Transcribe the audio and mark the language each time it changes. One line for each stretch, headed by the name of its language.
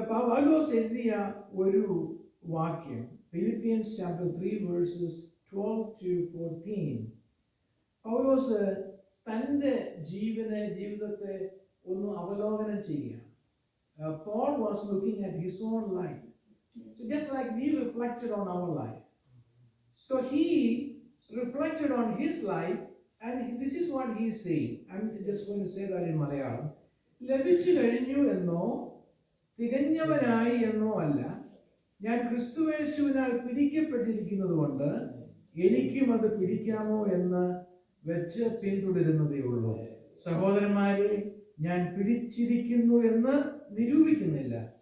Malayalam: പൗലോസ് എഴുതിയ ഒരു വാക്യം,
English: Philippians chapter 3 verses 12 to 14.
Malayalam: പൗലോസ് തൻ്റെ ജീവിതത്തെ ഒന്ന് അവലോകനം ചെയ്യുക.
English: Paul was looking at his own life. So just like we reflected on our life. So he reflected on his life, and this is what he is saying. I'm just going to say that in Malayalam.
Malayalam: ലഭിച്ചു കഴിഞ്ഞു എന്നോ തികഞ്ഞവനായി എന്നോ അല്ല, ഞാൻ ക്രിസ്തുയേശുവിനാൽ പിടിക്കപ്പെട്ടിരിക്കുന്നത് കൊണ്ട് എനിക്കും അത് പിടിക്കാമോ എന്ന് വെച്ച് പിന്തുടരുന്നതേ ഉള്ളൂ. സഹോദരന്മാരെ, ഞാൻ പിടിച്ചിരിക്കുന്നു എന്ന് നിരൂപിക്കുന്നില്ല.